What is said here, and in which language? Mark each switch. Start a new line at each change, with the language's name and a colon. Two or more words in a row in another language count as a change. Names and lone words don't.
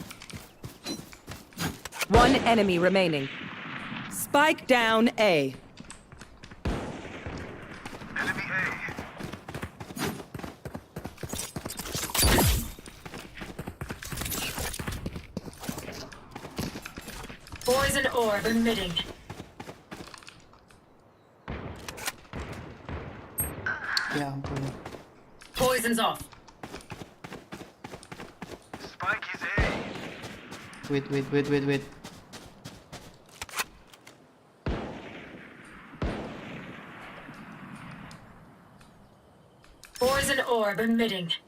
English: One enemy remaining. Spike down A. Enemy A. Poison orb emitting.
Indonesian: Ya ampun.
English: Poison's off. Spike is A. Wait. Poison orb emitting.